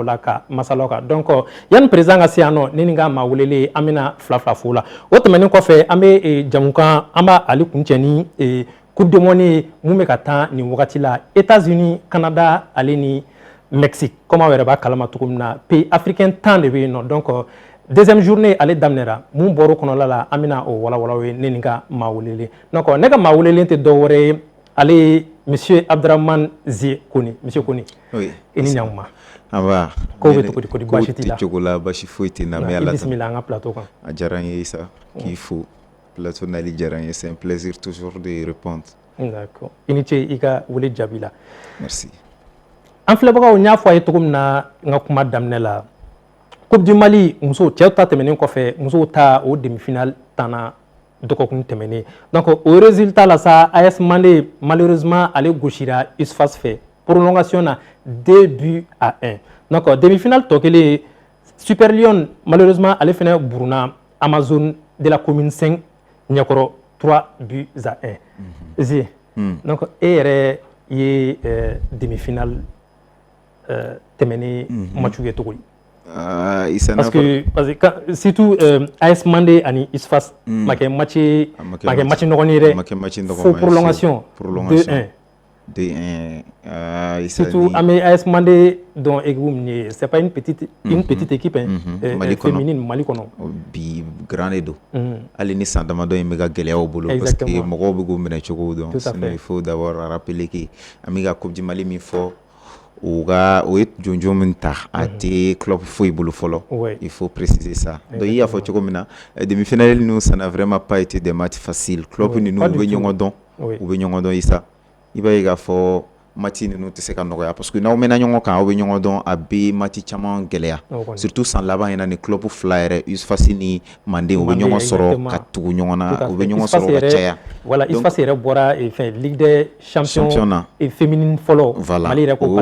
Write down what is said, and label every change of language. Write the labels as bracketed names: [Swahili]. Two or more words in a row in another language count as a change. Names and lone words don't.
[Bambara] la ka masalaw kan donc yanni président ka se yan nɔ ne ni n ka maa welelen an bɛna fila fo la o tɛmɛnen kɔfɛ an bɛ jamukan an b'a ale kuncɛ ni coupe du monde ye mun bɛ ka taa nin wagati la États-Unis Canada ale ni Mexique comme aw yɛrɛ b'a kalama cogo min na [French] pays africain [Bambara] 10 de bɛ yen nɔ donc [French] deuxième journée [Bambara] ale daminɛra mun bɔra o kɔnɔla la an bɛna o walawala ye ne ni n ka maa welelen donc ne ka maa welelen tɛ dɔ wɛrɛ ye ale ye monsieur Abdraman Zie Kone monsieur Kone oui i ni ɲankuma an b'a ko bɛ cogo di kodi baasi t'i la cogo la baasi foyi tɛ na mais ala bisimila an ka plateau kan a diyara n ye Isa k'i fo plateau nali diyara n ye [French] c'est un plaisir toujours de répondre [Bambara] d'accord i ni ce i ka wele jaabi la merci an filɛbagaw n y'a fɔ a ye cogo min na n ka kuma daminɛ la Coupe du Mali muso cɛw ta tɛmɛnen kɔfɛ musow ta o demi-finale tanna dɔgɔkun tɛmɛnen donc o résultat la sa AS Mandé malheureusement ale gosira USFAS fɛ prolongation na 2-1 donc demi-finale tɔ kelen Super Lion malheureusement ale fɛnɛ buruna Amazone de la commune 5 ɲɛkɔrɔ 3-1 Zie donc e yɛrɛ ye demi-finale tɛmɛnen match kɛ cogo di [French] parce que surtout [Bambara] AS Mandé ani USFAS ma kɛ match nɔgɔn ye dɛ fo prolongation 2-1 surtout an bɛ AS Mandé dɔn équipe min ye [French] c'est pas une petite équipe féminine [Bambara] Mali kɔnɔ bi grand de don hali ni san damadɔ in bɛ ka gɛlɛyaw bolo parce que mɔgɔw bɛ k'o minɛ cogo dɔn [French] sinon il faut d'abord rappeler que [Bambara] an bɛ ka Coupe du Mali min fɔ o ye jɔnjɔn min ta a tɛ club foyi bolo fɔlɔ [French] il faut préciser ça donc [Bambara] i y'a fɔ cogo min na demi-finale ninnu [French] ça n'a vraiment pas été des matchs faciles [Bambara] club ninnu u bɛ ɲɔgɔn dɔn Isa i b'a ye k'a fɔ match ninnu tɛ se ka nɔgɔya [French] parce que [Bambara] n'aw mɛnna ɲɔgɔn kan aw bɛ ɲɔgɔn dɔn a bɛ match caman gɛlɛya surtout san laban in na ni club fila yɛrɛ USFAS ni Manden u bɛ ɲɔgɔn sɔrɔ ka tugu ɲɔgɔn na u bɛ ɲɔgɔn sɔrɔ ka caya. Voilà, USFAS yɛrɛ bɔra Ligue des champions féminine fɔlɔ Mali yɛrɛ ko